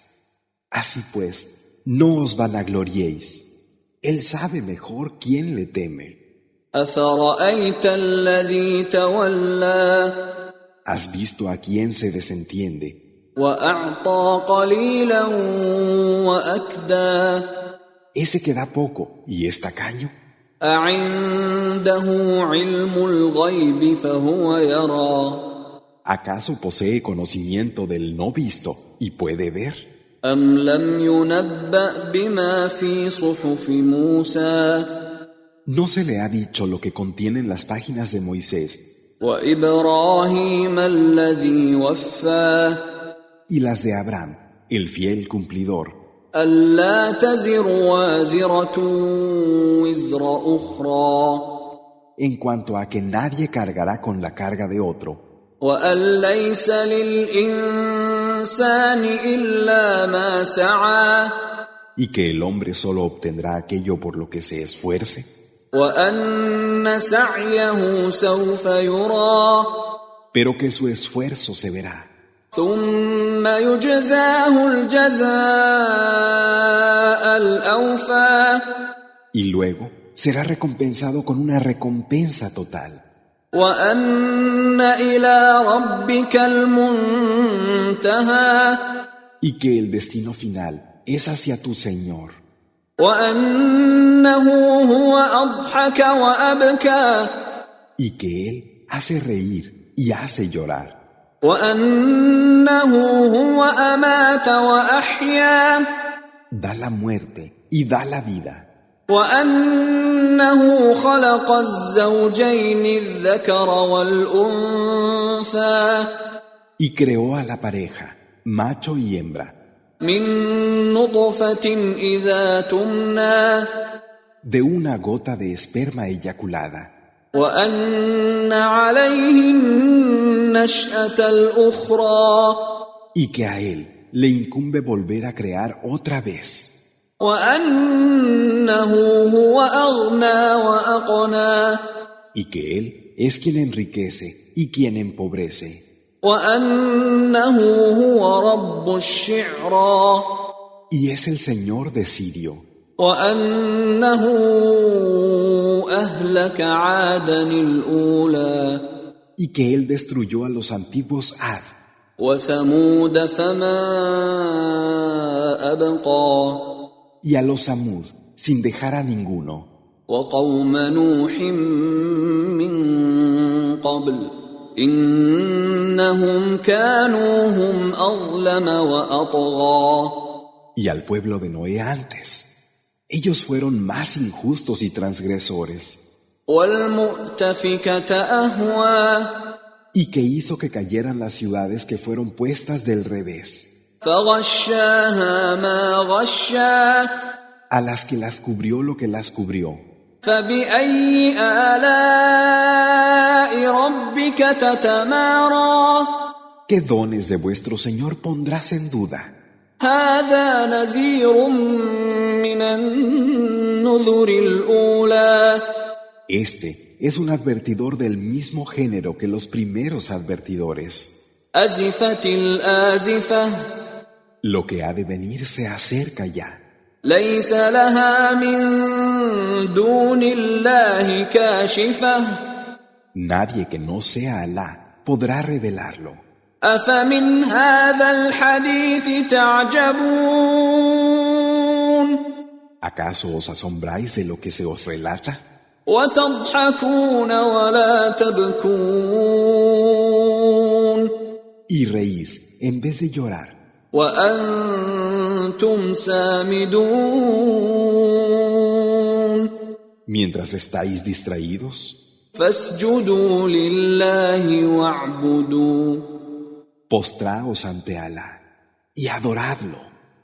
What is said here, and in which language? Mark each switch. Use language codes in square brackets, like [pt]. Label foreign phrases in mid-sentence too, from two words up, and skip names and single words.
[es] Así pues, no os vanagloriéis. Él sabe mejor quién le teme. [ar] أفرأيت الذي تولى [es] ¿Has visto a quién se desentiende [ar] وأعطى قليلا وأكدى [es] ese que da poco y es tacaño? [ar] أعنده علم الغيب فهو يرى [es] ¿Acaso posee conocimiento del no visto y puede ver? [ar] أم لم ينبأ بما في صحف موسى [es] ¿No se le ha dicho lo que contienen las páginas de Moisés [ar] وإبراهيم الذي وفى [es] y las de Abraham, el fiel cumplidor, [ar] ألا تزر وازرة وزر أخرى [es] en cuanto a que nadie cargará con la carga de otro, [ar] وأن ليس للإنسان إلا ما سعى [es] y que el hombre solo obtendrá aquello por lo que se esfuerce, [ar] وأن سعيه سوف يرى [es] pero que su esfuerzo se verá, [ar] ثم يجزاه الجزاء الأوفى [es] y luego será recompensado con una recompensa total, [ar] وأن إلى ربك المنتهى [es] y que el destino final es hacia tu Señor. [ar] وأنه هو أضحك وأبكى [es] y que Él hace reír y hace llorar, [ar] وأنه هو أمات وأحيا [es] da la muerte y da la vida, [ar] وأنه خلق الزوجين الذكر والأنثى [es] y creó a la pareja, macho y hembra, [ar] من نطفة إذا تمنى [es] de una gota de esperma eyaculada, [ar] وأن عليه النشأة الأخرى [es] y que a Él le incumbe volver a crear otra vez, [ar] وأنه هو أغنى وأقنى [es] y que Él es quien enriquece y quien empobrece, [ar] وأنه هو رب الشعرى [es] y es el Señor de Sirio, [ar] وأنه أهلك عادا الأولى [es] y que Él destruyó a los antiguos Ad, [ar] وثمود فما أبقى [es] y a los Samud, sin dejar a ninguno, [ar] وقوم نوح من قبل إنهم كانوا هم أظلم وأطغى [es] y al pueblo de Noé antes. Ellos fueron más injustos y transgresores, [ar] والمؤتفكة أهوى [es] y que hizo que cayeran las ciudades que fueron puestas del revés, [ar] فغشاها ما غشا [es] a las que las cubrió lo que las cubrió. [ar] فبأي آلاء ربك تتمارى [es] ¿Qué dones de vuestro Señor pondrás en duda? [ar] هذا نذير من النذر الأولى [es] Este es un advertidor del mismo género que los primeros advertidores. [ar] أزفت الآزفة [es] Lo que ha de venir se acerca ya. [ar] ليس لها من دون الله كاشفة [es] Nadie que no sea Alá podrá revelarlo. [ar] أفمن هذا الحديث تعجبون [es] ¿Acaso os asombráis de lo que se os relata? [ar] وتضحكون ولا تبكون [es] Y reís en vez de llorar, [ar] وأنتم سامدون [es] mientras estáis distraídos. [ar] فاسجدوا لله واعبدوا [es] Postraos ante Alá y adoradlo.